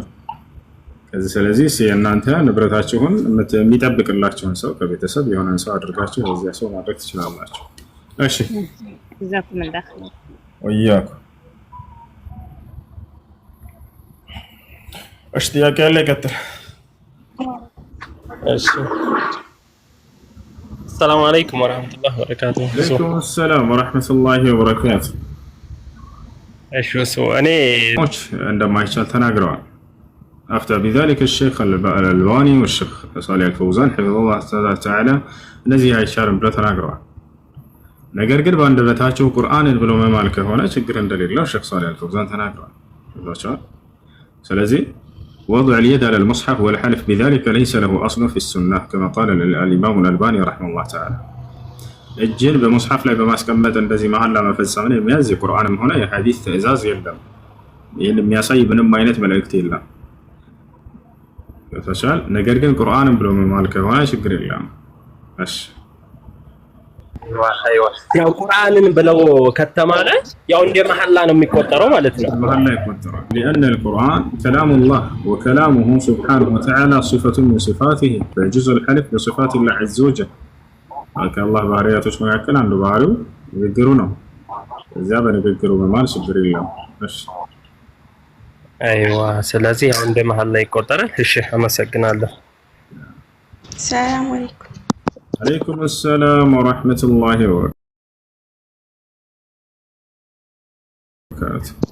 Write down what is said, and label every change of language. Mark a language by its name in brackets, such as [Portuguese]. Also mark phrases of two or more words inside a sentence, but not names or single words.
[Amharic] ስለዚህ የእናንተ ንብረታችሁን የሚጠብቅላችሁን ሰው ከቤተሰብ የሆነን ሰው አድርጋችሁ ለዚያ ሰው ማድረግ ትችላላችሁ። እሺ [Arabic] ጀዛኩም الله [Amharic] ወያኩ። እሺ ጥያቄ ያለ ይቀጥል። [Arabic] እሺ السلام عليكم ورحمة الله وبركاته. عليكم السلام ورحمة الله وبركاته. [Amharic] እሺ እኔ እንደማይቻል ተናግረዋል። [Arabic] أفتى بذلك الشيخ الألباني والشيخ صالح الفوزان حفظه الله تعالى [Amharic] እነዚህ አይቻልም ብለው ተናግረዋል። ነገር ግን በአንደበታቸው ቁርአንን ብለው መማል ከሆነ ችግር እንደሌለው ሼክ صالح الفوزان ተናግረዋል። ስለዚህ [Arabic] وضع اليد على المصحف والحلف بذلك ليس له أصل في السنة كما قال الإمام الألباني رحمه الله تعالى. [Amharic] እጅን በሙስሐፍ ላይ በማስቀመጥ እንደዚህ መሐላ መፈጸምን የሚያዝ የቁርአንም ሆነ የሐዲስ ትዕዛዝ የለም። ይህን የሚያሳይ ምንም አይነት መልእክት የለም። ተሻል። ነገር ግን ቁርአንን ብሎ መማል ከሆነ ችግር የለም። እሺ ያው ቁርአንን ብለው ከተማለ ያው እንደ መሐላ ነው የሚቆጠረው ማለት ነው። መሐላ ይቆጠራል። [Arabic] لأن القرآن كلام الله وكلامه سبحانه وتعالى صفة من صفاته فيجوز الحلف بصفات الله عز وجل. [Amharic] ከአላህ ባህሪያቶች መካከል አንዱ ባህሪው ንግግሩ ነው። እዚያ በንግግሩ መማል ችግር የለም። እሺ አይዋ ስለዚህ ያው እንደ መሐላ ይቆጠራል። እሺ አመሰግናለሁ። [Arabic] سلام عليكم። عليكم سلام ورحمة الله وبركاته።